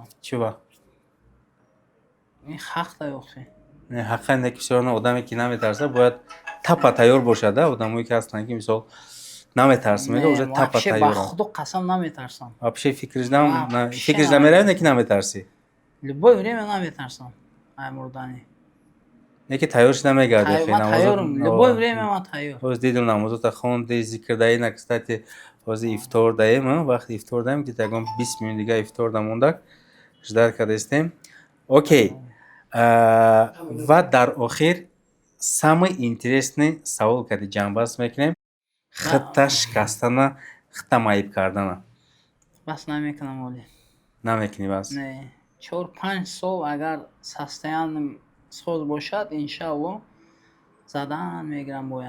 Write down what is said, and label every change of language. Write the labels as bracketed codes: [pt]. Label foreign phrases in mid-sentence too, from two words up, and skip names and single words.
[tg] Чува? Ин хақда ёхи. Не, ҳаққан не ки бисёр одаме ки наметарсад, бояд тапа тайёр бошад, одамое ки ҳастанд ки мисол наметарсад, мега уже тапа вообще ба тайёранд. худо қасам наметарсам. Вообще фикраш Вообще намерави, не ки наметарсӣ? [ru] Любое время [tg] наметарсам. Ай мурдани. Не ки тайёр шуда мегардӣ, Ман тайёрам. [ru] Любое время [tg] ман тайёр. ҳоз дидум намозота хонди, зикр даина, кстати, ҳозир ифтор даем, вақти ифтор даем, ки ягон 20 минут дига ифтор дамонда, ждар кардастем. Окей. Ва дар охир [ru] самый интересный [tg] савол кади ҷанбаст мекунем. Хита шикастана, хита майиб кардана. Бас намекунам оли. Намекунӣ бас? Не. 4-5 сол агар состоянием соз бошад, иншалло задан мегирам боям.